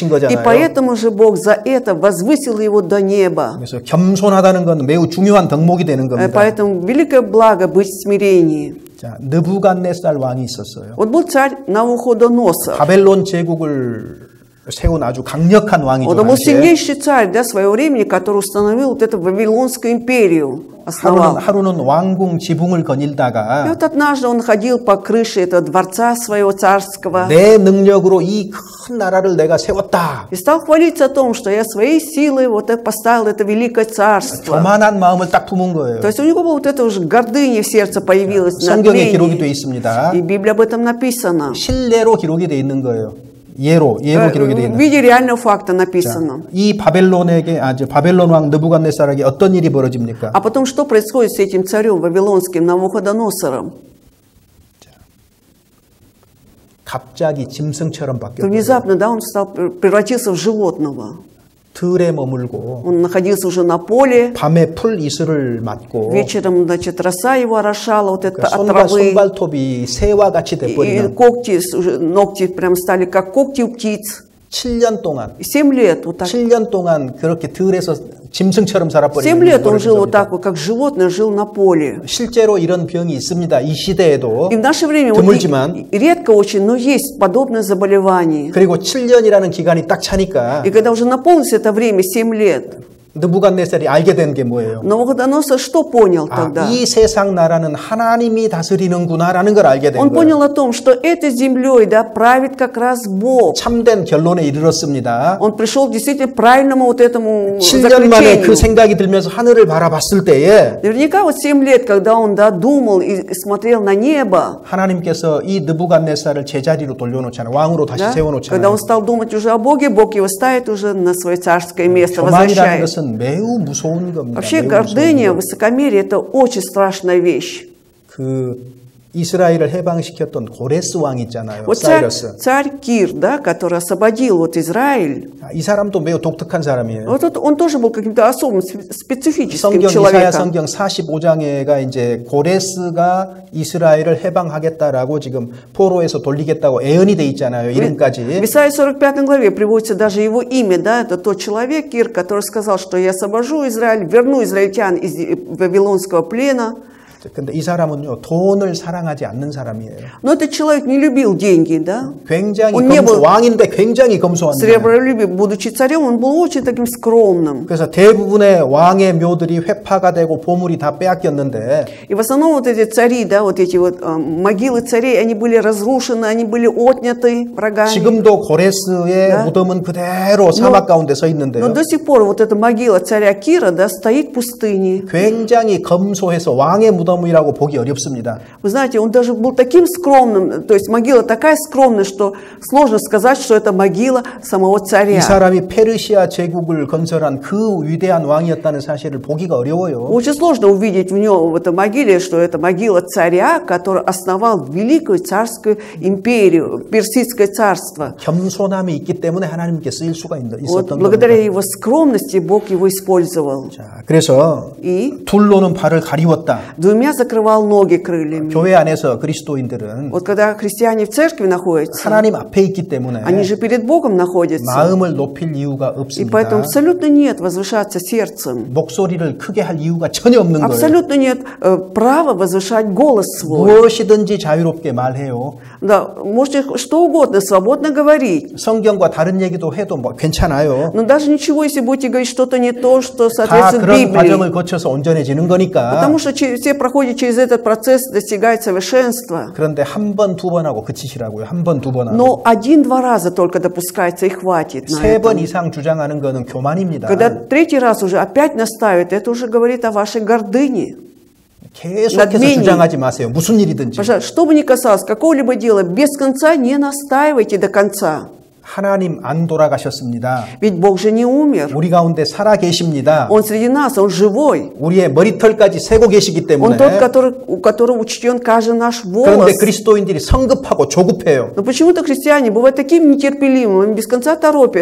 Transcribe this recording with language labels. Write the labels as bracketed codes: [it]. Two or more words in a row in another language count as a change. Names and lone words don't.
[ru] И [ko] 거잖아요. [ru] поэтому же Бог за это возвысил его до неба. [ko] 그래서 겸손하다는 건 매우 중요한 덕목이 되는 겁니다. [ru] Поэтому великое благо быть в смирении. [ko] 자, 느부갓네살 왕이 있었어요. [ru] Вот был царь Навуходоносор. [ko] 바벨론 제국을 세운 아주 강력한 왕이죠. [ru] Он был [ko] 당시에. [ru] сильнейший царь, да, своего времени, который установил вот эту Вавилонскую империю. Основал. [ko] 하루는 왕궁 지붕을 [ru] И [ko] 거닐다가 [ru] вот однажды он ходил по крыше этого дворца своего царского [ko] 내 능력으로 이 큰 나라를 내가 세웠다. [ru] и стал хвалиться о том, что я своей силой вот поставил это великое царство. [ko] 교만한 마음을 딱 품은 거예요. [ru] То есть у него вот эта уже гордыня в сердце появилась, [ko] 성경에 기록이 돼 [ru] надмение. [ko] 있습니다. [ru] И Библия об этом написана. [ko] 실례로 기록이 돼 있는 거예요. 예로 기록이 돼 [ru] В [ko] 있는. [ru] виде реального факта написано. [ko] 이 바벨론 왕 느부갓네살에게 어떤 일이 벌어집니까? [ru] А потом что происходит с этим царем вавилонским Навуходоносором? [ko] 갑자기 짐승처럼 바뀌었어요. [ru] Внезапно, да, он превратился в животного. [ko] 들에 머물고 [ru] Он находился уже на поле. [ko] 밤에 풀 이슬을 맞고 [ru] Вечером, значит, роса его орошала вот это от [ko] 손과 [ru] травы. [ko] 손발톱이 새와 같이 [ru] И [ko] 돼버리는 [ru] когти, ногти прям стали как когти у птиц. [ko] 7년 동안 [ru] 7 лет вот так. [ko] 7년 동안 그렇게 들에서 짐승처럼 [ru] 7 [ko] 살아버리는 [ru] лет он жил вот [ko] 거죠. [ru] так вот, как животное жил на поле. [ko] 실제로 이런 병이 있습니다. 이 시대에도. [ru] И в наше время вот [ko] 드물지만 [ru] редко очень, но есть подобное заболевание. [ko] 그리고 7년이라는 기간이 딱 차니까 [ru] И когда уже наполнилось это время, 7 лет, [ko] 느부갓네살이 알게 된 게 뭐예요? [ru] Навуходоносор что понял [ko] 아, [ru] тогда? [ko] 이 세상 나라는 하나님이 다스리는구나라는 걸 알게 된 [ru] Он [ko] 거예요. [ru] понял о том, что этой землей, да, правит как раз Бог. [ko] 참된 결론에 이르렀습니다. [ru] Он пришел действительно к правильному вот этому [ko] 7년 만에 그 [ru] заключению. [ko] 생각이 들면서 하늘을 바라봤을 때에 [ru] Наверняка вот 7 лет, когда он, да, думал и смотрел на небо, [ko] 하나님께서 이 느부갓네살을 제자리로 돌려놓잖아요. 왕으로 다시 [ru] да, когда [ko] 세워놓잖아요. [ru] он стал думать уже о Боге, Бог его ставит уже на свое царское место, [ko] 교만이라는 [ru] возвращает. [ko] 것은 매우 무서운 겁니다. [ru] Вообще [ko] 매우 [ru] гордыня, [ko] 무서운 거. [ru] высокомерие – это очень страшная вещь. [ko] 그 이스라엘을 해방시켰던 고레스 왕 있잖아요. [ru] Вот [ko] 사이러스. [ru] царь Кир, да, который освободил вот Израиль, [ko] 이 사람도 매우 독특한 사람이에요. [ru] вот он тоже был каким-то особым, специфическим [ko] 성경 이사야 [ru] человеком. [ko] 성경 45장에가 이제 고레스가 이스라엘을 해방하겠다라고 지금 포로에서 돌리겠다고 예언이 돼 있잖아요. [ru] В [ko] 이름까지. [ru] Исаии 45 главе приводится даже его имя, да, это тот человек, Кир, который сказал, что я освобожу Израиль, верну израильтян из вавилонского плена. [ko] 근데 이 사람은요 돈을 사랑하지 않는 사람이에요. [ru] Но этот человек не любил деньги, да. [ko] 굉장히 [ru] Он не был [ko] 왕인데 굉장히 검소한 사람. [ru] сребролюбив, будучи царем, он был очень таким скромным. [ko] 그래서 대부분의 왕의 묘들이 회파가 되고 보물이 다 빼앗겼는데 [ru] И в основном вот эти цари, да, вот эти вот могилы царей, они были разрушены, они были отняты врагами. [ko] 지금도 고레스의 [ru] Да. [ko] 무덤은 그대로 사막 가운데 서 있는데요. [ru] Но до сих пор вот эта могила царя Кира, да, стоит в пустыне. [ko] 굉장히 검소해서 왕의 무덤이라고 보기 어렵습니다. [ru] Вы знаете, он даже был таким скромным, то есть могила такая скромная, что сложно сказать, что это могила самого [ko] 이 [ru] царя. [ko] 사람이 페르시아 제국을 건설한 그 위대한 왕이었다는 사실을 보기가 어려워요. [ru] Очень сложно увидеть в нем, в этой могиле, что это могила царя, который основал великую царскую империю, персидское царство. [ko] 겸손함이 있기 때문에 하나님께 쓰일 수가 [ru] Вот [ko] 있었던 [ru] благодаря [ko] 겁니다. [ru] его скромности Бог его использовал. [ko] 자, 그래서 [ru] И [ko] 둘로는 발을 가리웠다. [ru] двумя закрывал ноги крыльями. [ko] 교회 안에서 그리스도인들은 [ru] Вот когда христиане в церкви находятся, [ko] 하나님 앞에 있기 때문에 [ru] они же перед Богом находятся. [ko] 마음을 높일 이유가 [ru] И поэтому [ko] 없습니다. [ru] абсолютно нет возвышаться сердцем. [ko] 목소리를 크게 할 이유가 전혀 없는 거예요. [ru] Абсолютно нет права возвышать голос свой. [ko] 무엇이든지 자유롭게 말해요. [ru] Да, можете что угодно, свободно говорить. [ko] 성경과 다른 얘기도 해도 뭐 괜찮아요. [ru] Но даже ничего, если будете говорить что-то не то, что [ko] 다 [ru] соответствует [ko] 그런 과정을 [ru] Библии. [ko] 거쳐서 온전해지는 거니까. [ru] Потому что все проходят через этот процесс, достигают совершенства. [ko] 그런데 한 번, 두 번 하고 그치시라고요. 한 번, 두 번 하고. [ru] Но 1-2 раза только допускается и хватит на [ko] 세 번 [ru] этом. [ko] 이상 주장하는 거는 교만입니다. [ru] Когда 3-й раз уже опять наставят, это уже говорит о вашей гордыне. [ko] 계속해서 [ru] надмении. [ko] 주장하지 마세요. 무슨 일이든지. [ru] Пожалуйста, что бы ни касалось какого-либо дела, без конца не настаивайте до конца. [ko] 하나님 안 돌아가셨습니다. [ru] Ведь Бог же не умер. [ko] 우리 가운데 살아 계십니다. [ru] Он среди нас, Он живой. [ko] 우리의 머리털까지 세고 계시기 [ru] Он [ko] 때문에. [ru] тот, у которого учтен каждый наш [ko] 그런데 [ru] волос. [ko] 그리스도인들이 성급하고 조급해요. [ru] Но почему-то христиане бывают такими нетерпеливыми, без конца торопятся.